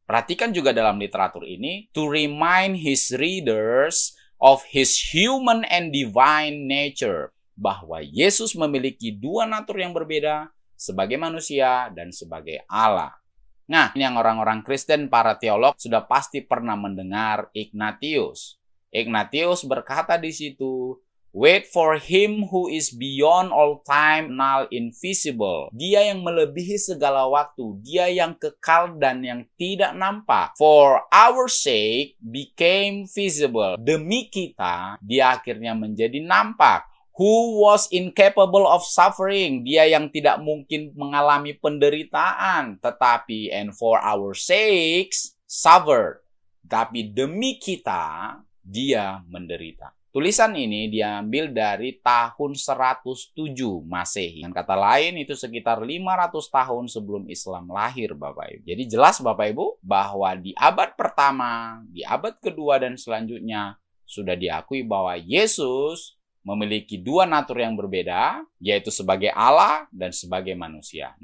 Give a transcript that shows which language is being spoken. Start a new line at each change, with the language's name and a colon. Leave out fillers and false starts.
Indonesian: Perhatikan juga dalam literatur ini,
English: to remind his readers of his human and divine nature,
Indonesian: bahwa Yesus memiliki dua natur yang berbeda, sebagai manusia dan sebagai Allah. Nah, ini yang orang-orang Kristen, para teolog sudah pasti pernah mendengar Ignatius. Ignatius berkata di situ,
English: wait for him who is beyond all time, null, invisible.
Indonesian: Dia yang melebihi segala waktu, dia yang kekal dan yang tidak nampak.
English: For our sake became visible.
Indonesian: Demi kita, dia akhirnya menjadi nampak.
English: Who was incapable of suffering.
Indonesian: Dia yang tidak mungkin mengalami penderitaan.
English: Tetapi, and for our sakes, suffered.
Indonesian: Tapi demi kita, dia menderita. Tulisan ini diambil dari tahun 107 Masehi. Dengan kata lain, itu sekitar 500 tahun sebelum Islam lahir, Bapak Ibu. Jadi jelas, Bapak Ibu, bahwa di abad pertama, di abad kedua, dan selanjutnya sudah diakui bahwa Yesus memiliki dua natur yang berbeda, yaitu sebagai Allah dan sebagai manusia.